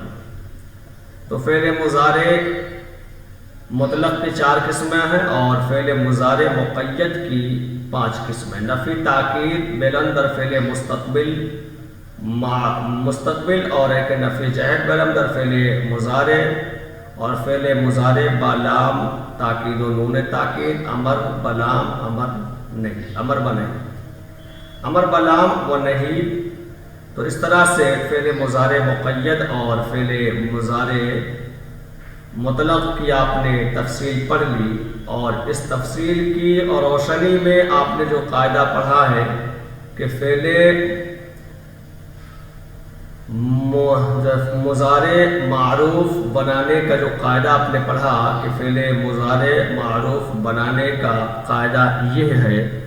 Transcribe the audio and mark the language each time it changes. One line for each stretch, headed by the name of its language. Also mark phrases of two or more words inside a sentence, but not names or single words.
Urdu: تو فعل مضارع مطلق کی 4 قسمیں ہیں اور فعل مضارع مقید کی 5 قسمیں۔ نفی تاکید بلندر فعل مستقبل، مستقبل، اور ایک نفی جہد بلندر فعل مضارع، اور فعل مضارع بالام تاکید و نون تاکید، امر بلام، امر نہیں، امر بنے، امر بلام و نہیں۔ تو اس طرح سے فعل مضارع مقید اور فعل مضارع مطلق کی آپ نے تفصیل پڑھ لی، اور اس تفصیل کی اور روشنی میں آپ نے جو قاعدہ پڑھا ہے کہ فعل مضارع معروف بنانے کا جو قاعدہ آپ نے پڑھا کہ فعل مضارع معروف بنانے کا قاعدہ یہ ہے